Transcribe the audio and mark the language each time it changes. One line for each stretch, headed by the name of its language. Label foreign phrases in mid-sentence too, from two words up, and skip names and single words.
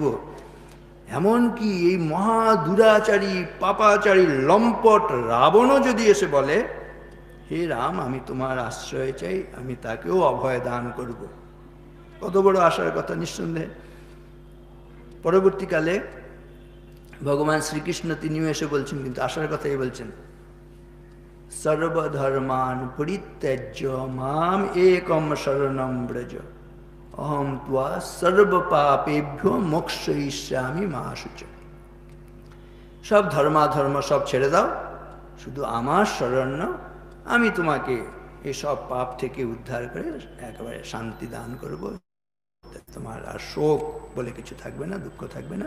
Bangla: এমনকি এই মহা দুরাচারী পাপাচারী লম্পট রাবণও যদি এসে বলে, হে রাম, আমি তোমার আশ্রয় চাই, আমি তাকেও অভয় দান করব। কত বড় আশার কথা! নিঃসন্দেহে পরবর্তীকালে ভগবান শ্রীকৃষ্ণ তিনিও এসে বলছেন, কিন্তু আশার কথাই বলছেন,
Sanskrit: সর্বধর্মান পরিত্যজ্য মাম একম শরণম ব্রজ অহম ত্বা সর্বপাপেভ্য মোক্ষয়িষ্যামি মা শুচ।
Bangla: সব ধর্মাধর্ম সব ছেড়ে দাও, শুধু আমার শরণ নাও, আমি তোমাকে এসব পাপ থেকে উদ্ধার করে একেবারে শান্তি দান করব। তোমার আর শোক বলে কিছু থাকবে না, দুঃখ থাকবে না।